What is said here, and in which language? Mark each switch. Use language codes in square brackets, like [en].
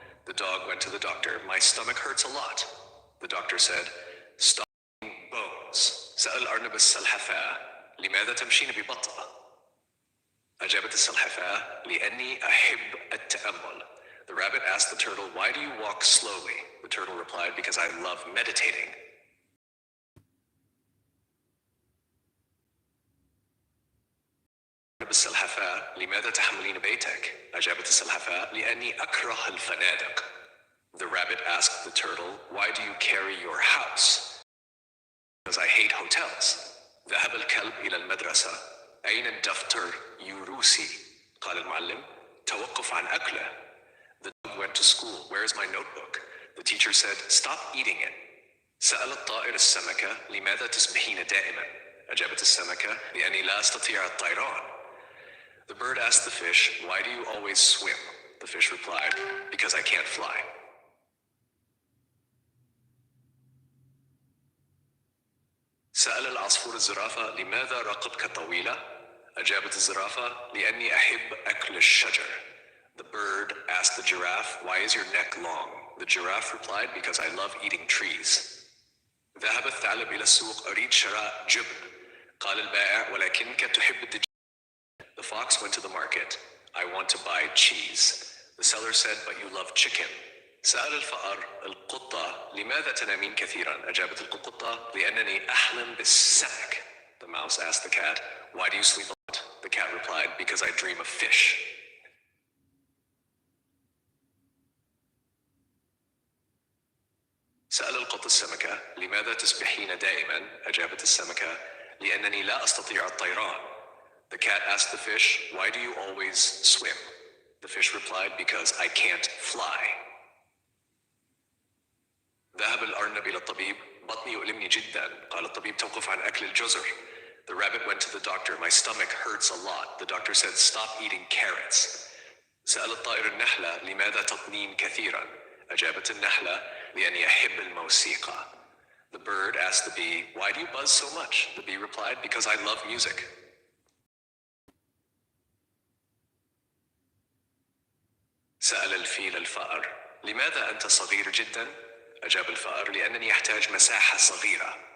[en] The dog went to the doctor, my stomach hurts a lot. The doctor said, stop eating bones. [ar] سأل الأرنب السلحفاة لماذا تمشين ببطء؟ أجابت السلحفاة لأني أحب التأمل. [en] The rabbit asked the turtle, why do you walk slowly? The turtle replied, because I love meditating. [ar] السلحفاة لماذا تحملين بيتك؟ أجابت السلحفاة لأني أكره الفنادق. [en] The rabbit asked the turtle, why do you carry your house? Because I hate hotels. [ar] ذهب الكلب إلى المدرسة. أين الدفتر يوروسي؟ قال المعلم توقف عن أكله. [en] The dog went to school. Where is my notebook? The teacher said, stop eating it. [ar] سأل الطائر السمكة لماذا تسبحين دائما؟ أجابت السمكة لأني لا أستطيع الطيران. [en] The bird asked the fish, why do you always swim? The fish replied, because I can't fly. [ar] سأل العصفور الزرافة لماذا رقبتك طويلة؟ أجابت الزرافة لأني أحب أكل الشجر. [en] The bird asked the giraffe, why is your neck long? The giraffe replied, because I love eating trees. [ar] ذهب الثعلب إلى السوق أريد شراء جبن. قال البائع ولكنك تحب الدجاج. [en] The fox went to the market. I want to buy cheese. The seller said, but you love chicken. [ar] سأل الفأر القطة لماذا تنامين كثيرا؟ أجابت القطة لأنني أحلم بالسمك. [en] The mouse asked the cat, why do you sleep a lot? The cat replied, because I dream of fish. [ar] سأل القط السمكة لماذا تسبحين دائما؟ أجابت السمكة لأنني لا أستطيع الطيران. [en] The cat asked the fish, why do you always swim? The fish replied, because I can't fly. [ar] ذهب الأرنب إلى الطبيب بطني يؤلمني جدا. قال الطبيب توقف عن أكل الجزر. [en] The rabbit went to the doctor. My stomach hurts a lot. The doctor said, stop eating carrots. [ar] سأل الطائر النحلة لماذا تطنين كثيرا؟ أجابت النحلة لأني أحب الموسيقى. [en] The bird asked the bee, why do you buzz so much? The bee replied, because I love music. [ar] سأل الفيل الفأر لماذا أنت صغير جدا؟ أجاب الفأر لأنني أحتاج مساحة صغيرة.